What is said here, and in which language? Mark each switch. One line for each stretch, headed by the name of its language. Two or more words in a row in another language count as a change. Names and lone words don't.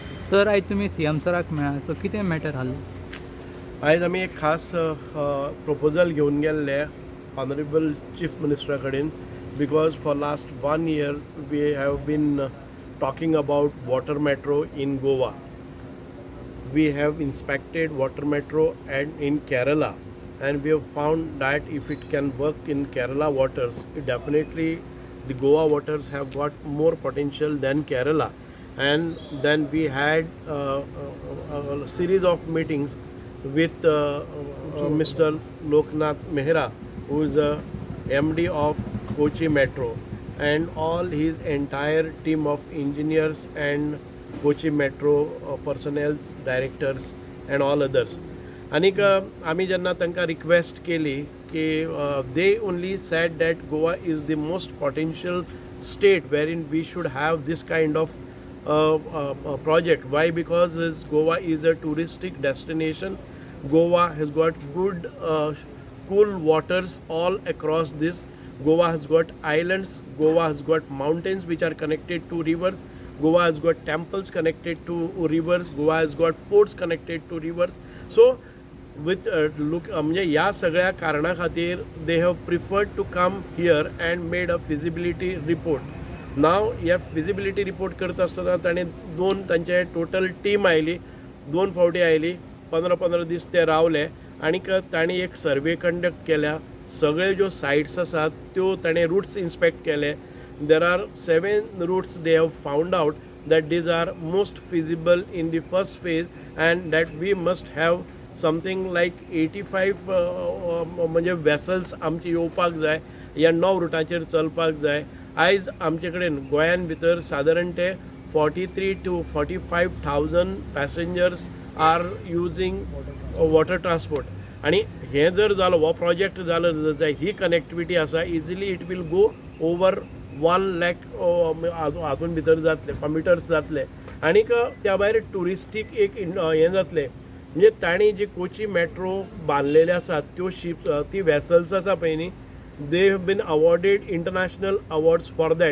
Konkani: सर आयज तुमी सीएम सराक मेळ्ळा सो कितें मॅटर आसलो? आयज आमी एक खास प्रपोजल घेवन गेल्ले ऑनरेबल चीफ मिनिस्टरा कडेन
English: because for last 1 year we have been talking about water metro in Goa. We have inspected water metro and in Kerala, and we have found that if it can work in Kerala waters, it definitely the Goa waters have got more potential than Kerala. And then we had a series of meetings with Mr. Loknath Mehra, who is a MD of Kochi Metro, and all his entire team of engineers and Kochi Metro personnels, directors and all others. Anik
Konkani: आमी जेन्ना तांकां रिक्वेस्ट केली की
English: they only said that Goa is the most potential state wherein we should have this kind of project. Why? Because Goa is a touristic destination. Goa has got good cool waters all across this. Goa has got islands. Goa has got mountains which are connected to rivers. Goa has got temples connected to rivers. Goa has got forts connected to rivers. So with
Konkani: म्हणजे ह्या सगळ्या कारणा खातीर
English: they have preferred to come here and made a feasibility report.
Konkani: Now ह्या
English: feasibility report
Konkani: करता आसतना ताणें तांचे
English: total team
Konkani: आयली, 2 फावटी आयली, 15-15 दीस ते रावले आनीक तांणी एक
English: survey conduct
Konkani: केल्या. सगळे ज्यो सायट्स आसात त्यो ताणें
English: routes inspect
Konkani: केले.
English: There are 7 routes they have found out that these are most feasible in the first phase, and that we must have something like 85
Konkani: म्हणजे वेसल्स आमचे येवपाक जाय, ह्या 9 रुटाचेर चलपाक जाय. आयज आमचे कडेन गोंयान भितर सादारण ते
English: 43 to 45,000 passengers are using water transport.
Konkani: आणि हे जर जालो, हो प्रोजेक्ट जालो जाय, ही कनेक्टिविटी आसा,
English: easily it will go over 1 lakh
Konkani: हातून भितर जातले कम्युटर्स जातले. आनीक त्या भायर ट्युरिस्टीक एक हें जातलें. म्हणजे तांणी जी कोची मेट्रो बांदलेले आसात त्यो शिप्स, ती वेसल्स आसा पळय न्ही,
English: they have been awarded international awards for that.